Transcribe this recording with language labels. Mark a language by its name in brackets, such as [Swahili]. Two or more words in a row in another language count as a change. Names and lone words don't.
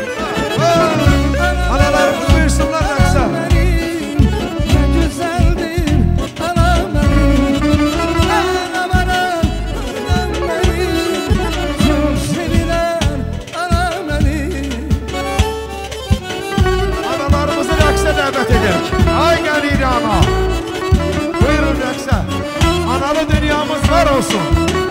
[Azerbaijani] Analarımız buyursunlar rəqsə. [Turkish] ne güzeldir anam benim. Anam anam, anam benim, çok sevilen anam benim. [Azerbaijani] Analarımızı rəqsə dəvət edək. Ay qəliri ana. Buyurun rəqsə. Analı dünyamız var olsun.